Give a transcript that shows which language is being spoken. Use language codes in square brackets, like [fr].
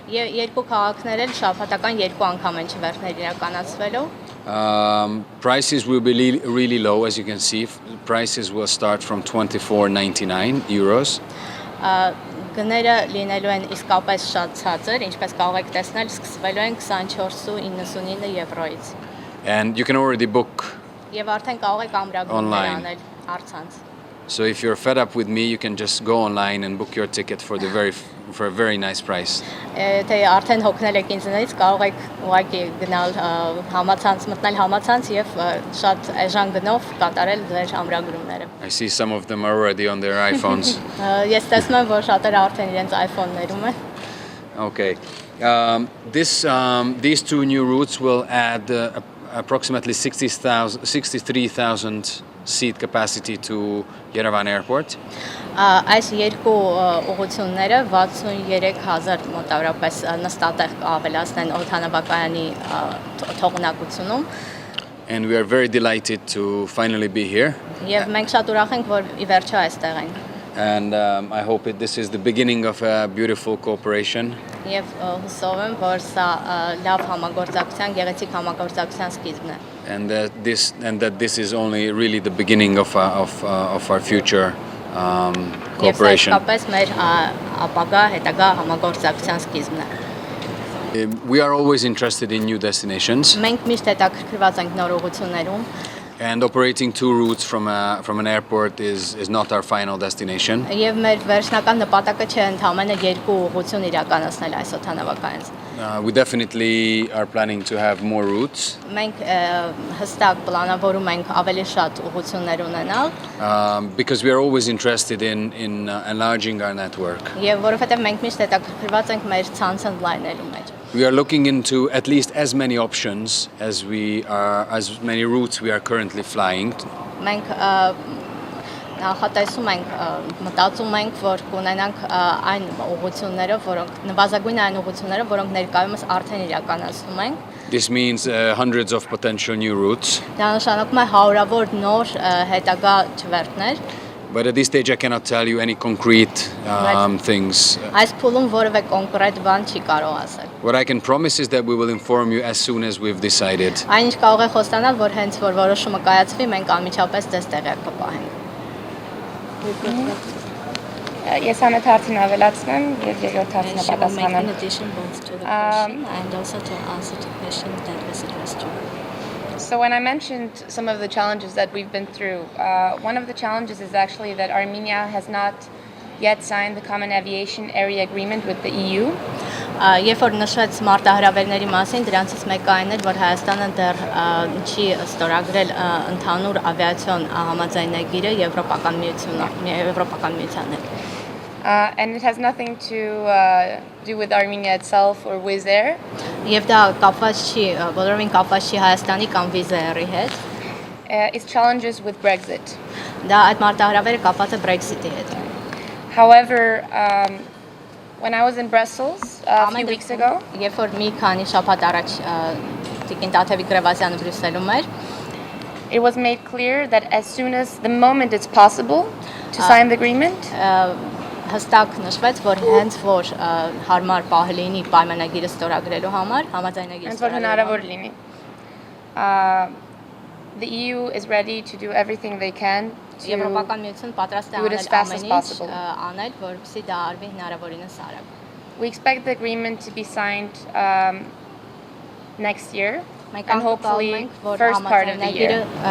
[hy] Երկու քաղաքներ էլ շաբաթական երկու անգամ են չվերթներ իրականացվելու։ [en] Prices will be really low, as you can see. Prices will start from 24.99 euros. [hy] Գները լինելու են իսկապես շատ ցածր, ինչպես կարող եք տեսնել, սկսվելու են 24.99 եվրոից։ [en] And you can already book. [hy] Եվ արդեն կարող եք ամրագրումներ անել առցանց։ [en] So if you're fed up with me, you can just go online and book your ticket for a very nice price. [hy] Թե արդեն հոգնել եք ինձնից, կարող եք ուղղակի գնալ համացանց, մտնել համացանց եւ շատ էժան գնով կատարել ձեր ամրագրումները։ [en] I see some of them are already on their iPhones. [hy] Ես տեսնում եմ, որ շատերը արդեն իրենց iPhone-ներում են։ [en] Okay. These two new routes will add approximately 63,000 seat capacity to Yerevan Airport. [hy] Այս երկու ուղղությունները 63000 մոտավորապես նստատեղ ավելացնեն օդանավակայանի թողունակությունում։ [en] And we are very delighted to finally be here. [hy] Եվ մենք շատ ուրախ ենք, որ ի վերջո այստեղ ենք։ [en] And I hope this is the beginning of a beautiful cooperation. [hy] Եվ հուսով եմ, որ սա լավ համագործակցության, գեղեցիկ համագործակցության սկիզբն է։ [en] And that this is only really the beginning of our future cooperation. [hy] Եվ սա իսկապես մեր ապագա հետագա համագործակցության սկիզբն է։ [en] We are always interested in new destinations. [hy] Մենք միշտ հետաքրքրված ենք նոր ուղղություններում։ [en] And operating two routes from an airport is not our final destination. [hy] Եվ մեր վերջնական նպատակը չէ ընդհանրապես երկու ուղղություն իրականացնել այս օդանավակայանից։ [en] We definitely are planning to have more routes. [hy] Մենք հստակ պլանավորում ենք ավելի շատ ուղղություններ ունենալ։ [en] Because we are always interested in enlarging our network. [hy] Եվ որովհետև մենք միշտ հետաքրքրված ենք մեր ցանցը ընդլայնելու մեջ։ [en] We are looking into at least as many options as many routes we are currently flying. [hy] Մենք նախատեսում ենք, մտածում ենք, որ կունենանք այն ուղղությունները, որոնք նվազագույն այն ուղղությունները, որոնք ներկայումս արդեն իրականացնում ենք։ [en] This means hundreds of potential new routes. [hy] Դա նշանակում է հարյուրավոր նոր հետագա չվերթներ։ [en] But at this stage I cannot tell you any concrete things. [hy] Այս փուլում որևէ կոնկրետ բան չի կարող ասել։ [en] What I can promise is that we will inform you as soon as we've decided. [hy] Այն ինչ կարող է խոստանալ, որ հենց որ որոշումը կայացվի, մենք անմիջապես դες տեղյակ կպահենք։ Ես ամեն հարցին ավելացնեմ եւ երկրորդ հարցին պատասխանեմ։ [en] So when I mentioned some of the challenges that we've been through, one of the challenges is actually that Armenia has not yet signed the Common Aviation Area Agreement with the EU. [hy] Երբ որ նշվեց մարտահրավերների մասին, դրանցից մեկը այն էր, որ Հայաստանը դեռ չի ստորագրել ընդհանուր ավիացիոն համաձայնագիրը Եվրոպական միության հետ։ [en] And it has nothing to do with Armenia itself or Wizz Air. [hy] Եվ դա կապված չի, բոլորովին կապված չի Հայաստանի կամ Wizz Air-ի հետ։ [en] Its challenges with Brexit. [hy] Դա այդ մարտահրավերը կապված է Brexit-ի հետ։ [en] However, when I was in Brussels a few weeks ago, [hy] երբ որ մի քանի շաբաթ առաջ Տիկին Տաթևիկ Գրևազյանը Բրյուսելում էր, [en] it was made clear that as soon as the moment it's possible to sign the agreement, [hy] հստակ նշվեց, որ հենց որ հարմար պահ լինի պայմանագիրը ստորագրելու համար, համաձայնագիրը ստորագրելու [en] the EU is ready to do everything they can to [hy] Եվրոպական միությունը պատրաստ է [en] do it as [hy] անել [en] fast as [hy] ամեն ինչ [en] possible. [hy] անել, որպեսզի դա արվի հնարավորինս արագ։ [en] We expect the agreement to be signed next year [hy] Մենք [en] and hopefully first part of the year.